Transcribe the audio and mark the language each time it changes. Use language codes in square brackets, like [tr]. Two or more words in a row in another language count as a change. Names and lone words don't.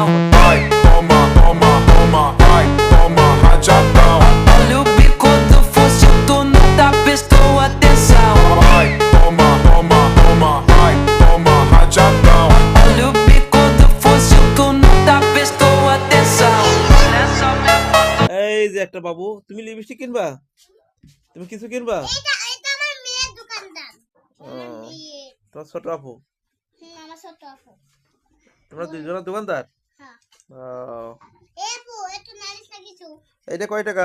[pt] Vai, toma, toma, toma, vai, toma rajadão. Olha o bico do fuzil, tu nunca prestou atenção. Vai, toma, toma, toma, vai, toma rajadão. Olha o bico do fuzil, tu nunca prestou atenção. Olha só minha foto. [bn] এই যে একটা বাবু, তুমি লিপস্টিক কিনবা? তুমি কিছু কিনবা? এটা এটা আমার মেয়ের দোকানদার। আমার ও, মেয়ে। তোমার ছোট আপু, আমার ছোট আপু। তোমরা দুজনের দোকানদার? হ্যাঁ। ও, এই আপু একটু নালিশ না কিছু। এইটা কয় টাকা?